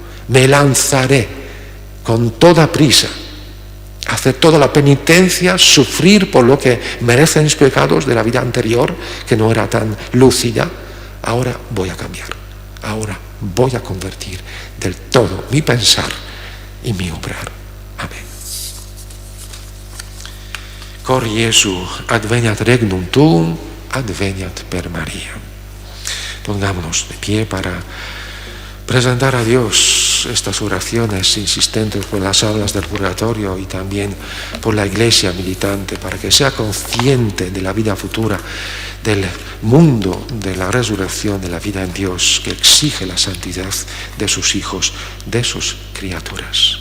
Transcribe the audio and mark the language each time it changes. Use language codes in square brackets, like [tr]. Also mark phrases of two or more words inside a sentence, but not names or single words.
[es] Me lanzaré con toda prisa, hacer toda la penitencia, sufrir por lo que merecen mis pecados de la vida anterior, que no era tan lúcida. Ahora voy a cambiar, ahora voy a convertir del todo mi pensar y mi obrar. Amén. [la] Cor Jesu, adveniat regnum tuum, adveniat per María. [es] Pongámonos de pie para presentar a Dios estas oraciones insistentes por las almas del purgatorio y también por la Iglesia militante, para que sea consciente de la vida futura, del mundo, de la resurrección, de la vida en Dios, que exige la santidad de sus hijos, de sus criaturas.